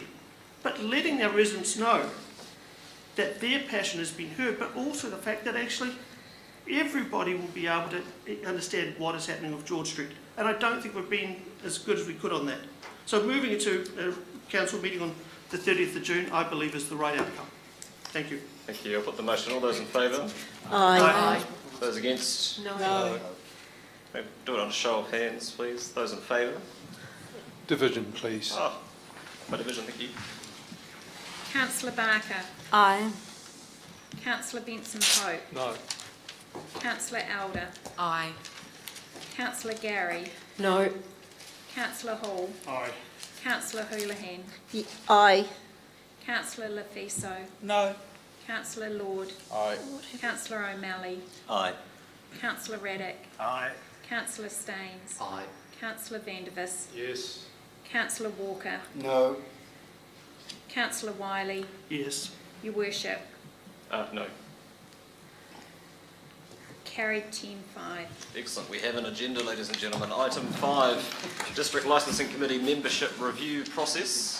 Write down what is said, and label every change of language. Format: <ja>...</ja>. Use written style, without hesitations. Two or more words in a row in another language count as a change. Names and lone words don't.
<en>But letting our residents know that their passion has been heard, but also the fact that actually everybody will be able to understand what is happening with George Street. And I don't think we've been as good as we could on that. So moving into a council meeting on the 30th of June, I believe is the right outcome. Thank you. Thank you. I'll put the motion. All those in favour? Aye. Those against? No. Maybe do it on a show of hands, please. Those in favour? Division, please. Oh, my division, thank you. Councillor Barker. Aye. Councillor Benson-Pope. No. Councillor Elder. Aye. Councillor Gary. No. Councillor Hall. Aye. Councillor Houlihan. Aye. Councillor Lefiso. No. Councillor Lord. Aye. Councillor O'Malley. Aye. Councillor Raddick. Aye. Councillor Staines. Aye. Councillor Vandervis. Yes. Councillor Walker. No. Councillor Wiley. Yes. Your Worship. No. Carried 10-5. Excellent. We have an agenda, ladies and gentlemen. Item 5, District Licensing Committee membership review process.</en>